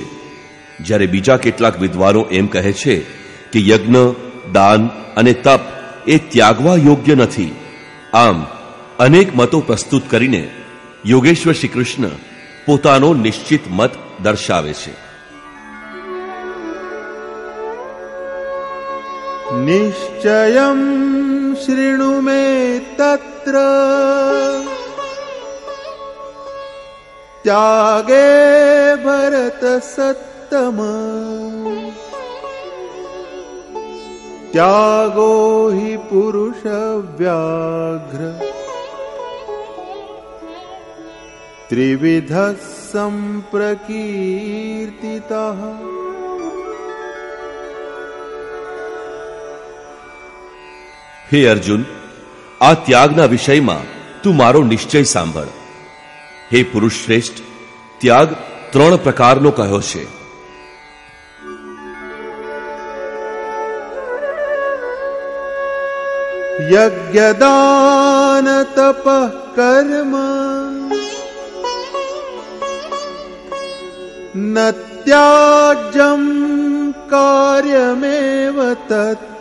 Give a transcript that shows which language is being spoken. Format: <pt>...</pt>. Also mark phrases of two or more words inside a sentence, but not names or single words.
<gu>જ્યારે બીજા કેટલાક વિદ્વાનો એમ કહે છે કે યજ્ઞ, દાન અને તપ એ ત્યાગવા યોગ્ય નથી. આમ અનેક મતો પ્રસ્તુત કરીને યોગેશ્વર શ્રી કૃષ્ણ પોતાનો નિશ્ચિત મત દર્શાવે છે.</gu> <sa>निश्चयं शृणु मे तत्र त्यागे भरत सत्तम त्यागो हि पुरुष व्याघ्र त्रिविध संप्रकीर्तितः।</sa> <gu>હે અર્જુન, આ ત્યાગના વિષયમાં તું મારો નિશ્ચય સાંભળ. હે પુરુષ શ્રેષ્ઠ, ત્યાગ 3 પ્રકારનો કહ્યો છે.</gu> <sa>યજ્ઞદાન તપ કર્મ ન ત્યાજ્યં કાર્યમેવ તત્</sa>